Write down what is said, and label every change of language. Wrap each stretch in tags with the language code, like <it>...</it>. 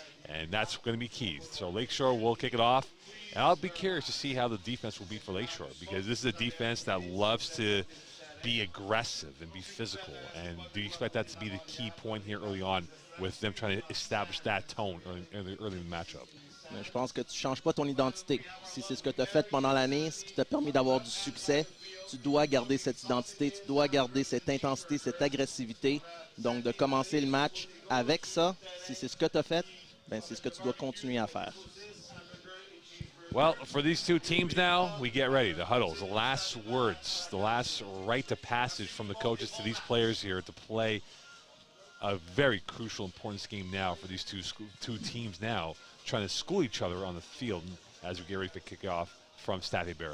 <en>And that's going to be key. So Lakeshore will kick it off. And I'll be curious to see how the defense will be for Lakeshore, because this is a defense that loves to be aggressive and be physical. And do you expect that to be the key point here early on with them trying to establish that tone early in the matchup?</en> <fr>Mais je pense que tu ne changes pas ton identité. Si c'est ce que tu as fait pendant l'année, ce qui t'a permis d'avoir du succès, tu dois garder cette identité, tu dois garder cette intensité, cette agressivité. Donc, de commencer le match avec ça, si c'est ce que tu as fait, ben, c'est ce que tu dois continuer à faire.</fr> <en>Well, for these two teams now, we get ready. The huddles, the last words, the last rite of passage from the coaches to these players here to play a very crucial, important scheme now for these two teams now, trying to school each other on the field as we get ready for kickoff from Stade Bear.</en>